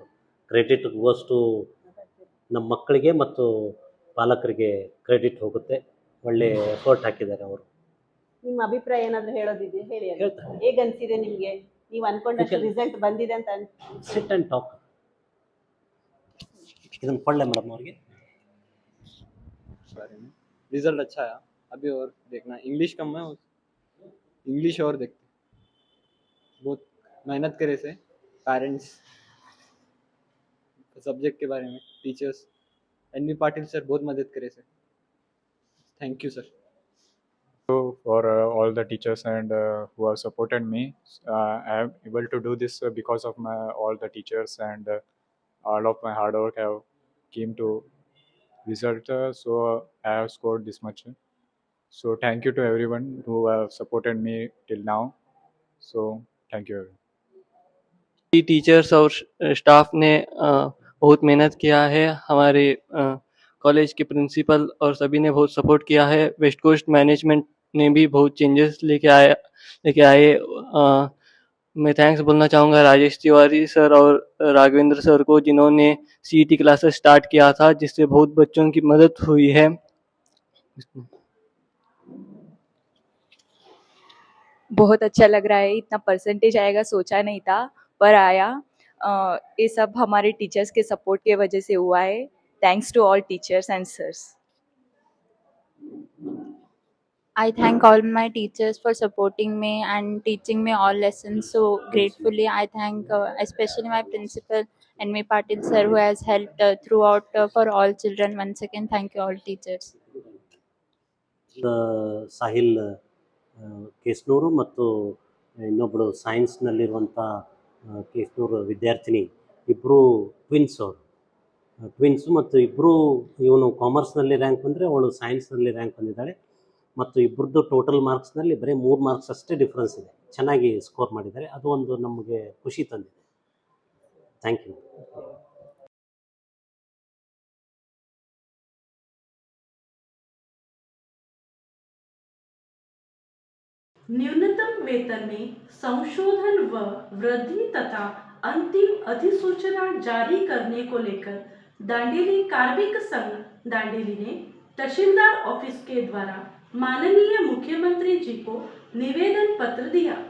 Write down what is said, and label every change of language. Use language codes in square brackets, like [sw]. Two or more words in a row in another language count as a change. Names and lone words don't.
[en] credit goes to [kn] ನಮ್ಮ ಮಕ್ಕಳಿಗೆ ಮತ್ತು ಪಾಲಕರಿಗೆ ಕ್ರೆಡಿಟ್ ಹೋಗುತ್ತೆ. ಒಳ್ಳೆಯ ಎಫರ್ಟ್ ಹಾಕಿದ್ದಾರೆ ಅವರು. ನಿಮ್ಮ ಅಭಿಪ್ರಾಯ ಏನಾದರೂ ಹೇಳೋದಿದೆ ಹೇಳಿ. ಹೇಳ್ತಾರೆ. ಹೇಗೆ ಅನಿಸಿದೆ ನಿಮಗೆ? ನೀವು ಅನ್ಕೊಂಡಷ್ಟು ರಿಸಲ್ಟ್ ಬಂದಿದೆ ಅಂತ [en] sit and talk. [kn] ಇದನ್ನು ಕೊಳ್ಳೆ ಮೇಡಮ್ ಅವ್ರಿಗೆ. [hi] रिजल्ट अच्छा आया, अभी और देखना. इंग्लिश कम है, इंग्लिश और देखते. बहुत मेहनत करे से पेरेंट्स, सब्जेक्ट के बारे में टीचर्स, NV पाटिल सर बहुत मदद करे से. [en] thank you sir. For all the teachers and who have supported me. I am able to do this because of all the teachers and all of my hard work have came to result, so I have scored this much. So thank you to everyone who have supported me till now. So thank you everyone. [hi] टीचर्स और स्टाफ ने बहुत मेहनत किया है। हमारे कॉलेज के प्रिंसिपल और सभी ने बहुत सपोर्ट किया है। वेस्ट कोस्ट मैनेजमेंट ने भी बहुत चेंजेस लेके आए। मैं थैंक्स बोलना चाहूँगा राजेश तिवारी सर और राघवेंद्र सर को, जिन्होंने सीईटी क्लासेस स्टार्ट किया था, जिससे बहुत बच्चों की मदद हुई है। बहुत अच्छा लग रहा है। इतना परसेंटेज आएगा सोचा नहीं था, पर आया। ये सब हमारे टीचर्स के सपोर्ट के वजह से हुआ है। [en] thanks to all teachers and sirs. I thank all my teachers for supporting me and teaching me all lessons so gratefully. I thank especially my principal and my Patil sir who has helped throughout for all children. Once again, thank you all teachers. [kn] ಸಾಹಿಲ್ ಕೇಸ್ನೂರು ಮತ್ತು ಇನ್ನೊಬ್ಬಳು ಸೈನ್ಸ್ನಲ್ಲಿರುವಂಥ ಕೇಸ್ನೂರು ವಿದ್ಯಾರ್ಥಿನಿ ಇಬ್ಬರು ಟ್ವಿನ್ಸು ಮತ್ತು ಇಬ್ಬರು ಇವನು ಕಾಮರ್ಸ್ನಲ್ಲಿ ರ್ಯಾಂಕ್ ಬಂದರೆ ಅವಳು ಸೈನ್ಸ್ನಲ್ಲಿ ರ್ಯಾಂಕ್ ಬಂದಿದ್ದಾಳೆ ಮತ್ತು ಇಬ್ಬರದ್ದು ಟೋಟಲ್ ಮಾರ್ಕ್ಸ್ನಲ್ಲಿ ಬರೀ 3 ಮಾರ್ಕ್ಸ್ ಅಷ್ಟೇ ಡಿಫ್ರೆನ್ಸ್ ಇದೆ. ಚೆನ್ನಾಗಿ ಸ್ಕೋರ್ ಮಾಡಿದ್ದಾರೆ. ಅದು ಒಂದು ನಮಗೆ ಖುಷಿ ತಂದಿದೆ. [en] thank you. [hi] न्यूनतम वेतन में संशोधन व वृद्धि तथा अंतिम अधिसूचना जारी करने को लेकर दांडेली कार्मिक संघ दांडेली ने तहसीलदार ऑफिस के द्वारा माननीय मुख्यमंत्री जी को निवेदन पत्र दिया।